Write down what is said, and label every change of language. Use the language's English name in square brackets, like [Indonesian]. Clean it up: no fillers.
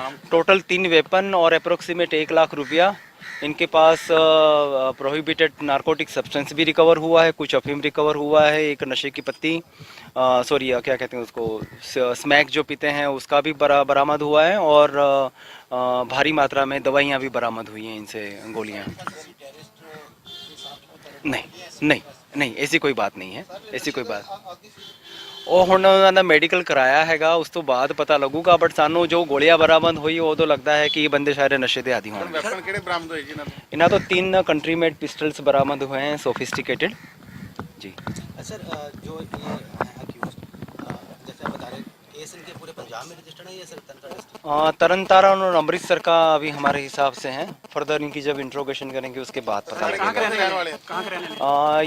[Hindi] Total 3 weapon और approximate 1 lakh रुपया। इनके पास प्रोहिबिटेड नारकोटिक सब्सटेंस भी रिकवर हुआ है, कुछ अफीम रिकवर हुआ है, एक नशे की पत्ती क्या कहते हैं उसको स्मैक जो पीते हैं उसका भी बरामद हुआ है और भारी मात्रा में दवाइयाँ भी बरामद हुई हैं इनसे, गोलियाँ। नहीं ऐसी कोई बात नहीं है, ऐसी कोई बात। [Punjabi] ਉਹ ਹੁਣ ਉਹਨਾਂ ਦਾ ਮੈਡੀਕਲ ਕਰਾਇਆ ਹੈਗਾ, ਉਸ ਤੋਂ ਬਾਅਦ ਪਤਾ ਲੱਗੂਗਾ। ਬਟ ਸਾਨੂੰ ਜੋ ਗੋਲੀਆਂ ਬਰਾਮਦ ਹੋਈ ਉਦੋਂ ਲੱਗਦਾ ਹੈ ਕਿ ਇਹ ਬੰਦੇ ਸ਼ਾਇਦ ਨਸ਼ੇ ਦੇ ਆਦੀ ਹੋਣਗੇ। ਵੈਪਨ ਕਿਹੜੇ ਬਰਾਮਦ ਹੋਏ ਜੀ ਇਹਨਾਂ ਤੋਂ? ਇਹਨਾਂ ਤੋਂ [Hindi] 3 कंट्री मेड पिस्टल्स बरामद हुए हैं सोफिस्टिकेटेड जी। सर जो ये जैसे बता रहे केस इनके पूरे पंजाब में रजिस्टर्ड है या सर तरन तारण और अमृतसर का अभी हमारे हिसाब से हैं। फर्दर इनकी जब इंट्रोगेशन करेंगे उसके बाद पता लगेगा।